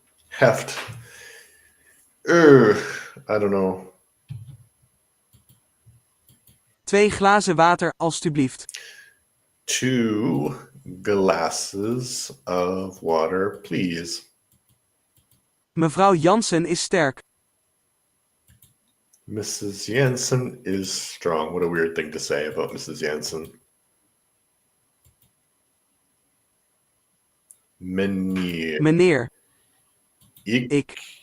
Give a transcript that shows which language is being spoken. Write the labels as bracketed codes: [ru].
[en] Heft. I don't know. [nl] 2 glazen water, alstublieft. [en] 2 glasses of water, please. [nl] Mevrouw Jansen is sterk. [en] Mrs. Jensen is strong. What a weird thing to say about Mrs. Jensen. [nl] Meneer. Meneer. Ik.